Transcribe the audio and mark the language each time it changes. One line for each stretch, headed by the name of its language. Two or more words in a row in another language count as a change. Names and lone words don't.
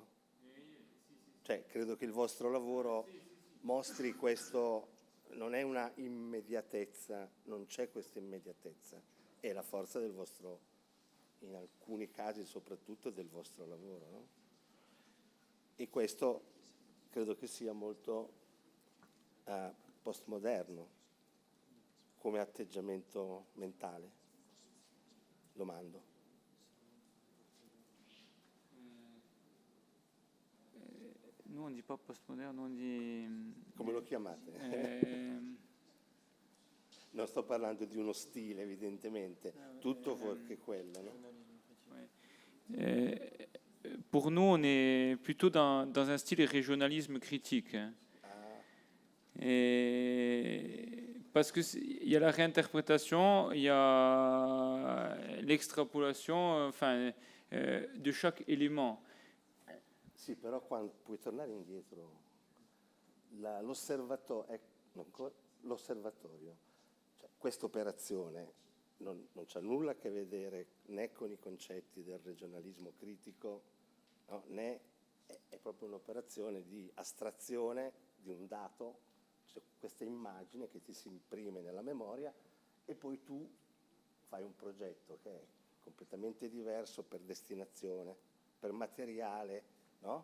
Italian: Cioè, credo che il vostro lavoro mostri questo, non è una immediatezza, non c'è questa immediatezza, è la forza del vostro, in alcuni casi soprattutto del vostro lavoro, no? E questo credo che sia molto postmoderno come atteggiamento mentale, domando.
French: Nous, on ne dit pas postmoderne, on dit...
Italian: Come lo chiamate? Non sto parlando di uno stile, evidentemente, tutto fuorché quello, no?
French: Pour nous, on est plutôt dans un style régionalisme critique. Parce qu'il y a la réinterprétation, il y a l'extrapolation de chaque élément.
Italian: Sì, però quando puoi tornare indietro, l'osservatorio, cioè, questa operazione non c'ha nulla a che vedere né con i concetti del regionalismo critico, no, né è proprio un'operazione di astrazione di un dato, cioè questa immagine che ti si imprime nella memoria e poi tu fai un progetto che è completamente diverso per destinazione, per materiale, no?